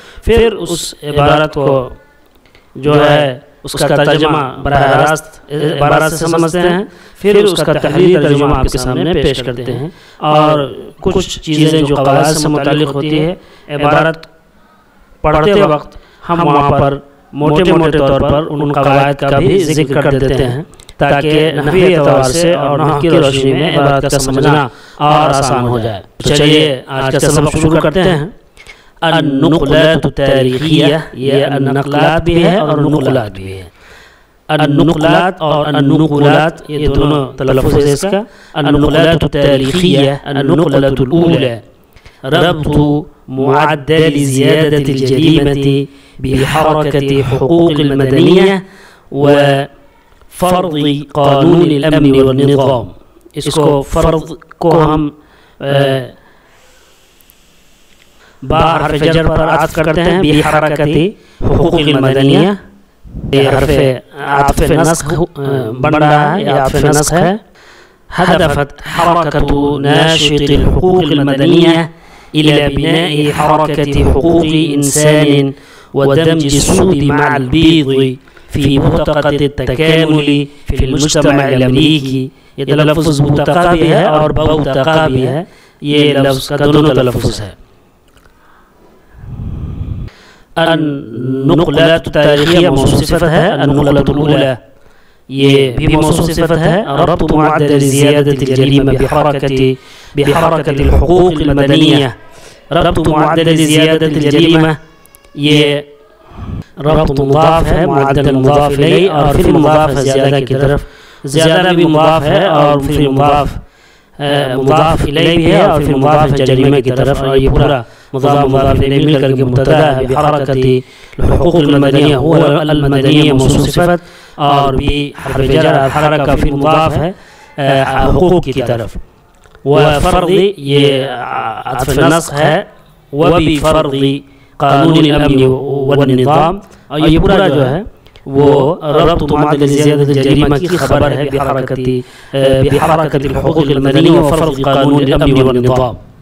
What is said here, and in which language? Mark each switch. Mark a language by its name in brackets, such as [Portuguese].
[Urdu] پھر اس عبارت کو جو ہے اس کا ترجمہ براہ راست عبارت سے سمجھتے ہیں، پھر اس کا تحریری ترجمہ آپ کے سامنے پیش کرتے ہیں، اور کچھ چیزیں جو قواعد سے متعلق ہوتی ہے عبارت پڑھتے وقت ہم وہاں پر موٹے موٹے طور پر ان قواعد کا بھی ذکر کر دیتے ہیں تاکہ نحوی اعتبار سے اور نحو کی روشنی میں عبارت کا سمجھنا اور آسان ہو جائے. چلیے آج کا سبق شروع کرتے ہیں. النقلات التاریخیہ، یہ النقلات بھی ہے اور النقلات بھی ہے. النقلات اور النقلات یہ دونوں تلفظ ہے اس کا. [Arabic] النقلات التاریخیہ، النقلة الأولى ربط معدل زیادة الجريمة بحركة حقوق المدنية وفرض قانون الأمن والنظام. [Urdu] اس کو فرض کو ہم با حرف جر پر عطف کرتے ہیں، بحرکت حقوق المدنیہ. یہ حرف عطف نسخ بن رہا ہے، یہ عطف نسخ ہے. [Arabic] هدفت حركة ناشط الحقوق المدنية إلى بناء حركة حقوق إنسان ودمج السود مع البيض في بطاقة التكامل في المجتمع الأمريكي. [Urdu] یہ لفظ بطاقہ بھی ہے اور بوتقہ بھی ہے، یہ لفظ کا دونوں تلفظ ہے. النقلات التاریخیہ موصوف صفت ہے. النقلة الأولى یہ بھی موصوف صفت ہے. [Arabic] ربط معدل زیادة الجريمة بحركة الحقوق المدنية. ربط معدل زیادة الجريمة [Urdu] یہ ربط مضاف ہے، معدل مضاف الیہ، اور پھر مضاف ہے زیادہ کی طرف. زیادہ بھی مضاف ہے اور پھر مضاف الیہ بھی ہے اور پھر مضاف جریمہ کی طرف، اور یہ پورا مضاف الیہ مل کر کے مبتدا ہے. [Arabic] بحرکت الحقوق المدنیہ [Urdu] هو المدنیہ موصوف صفت، اور بھی حرف جر حرکہ پھر مضاف ہے حقوق کی طرف. وفرض یہ عطف نسخ ہے. [Arabic] وبفرض قانون الامن والنظام، [Urdu] اور یہ پورا جو ہے وہ [Arabic] ربط معدل زیادة الجريمة [Urdu] کی خبر ہے. [Arabic] بحركة الحقوق المدنية وفرض قانون الأمن والنظام.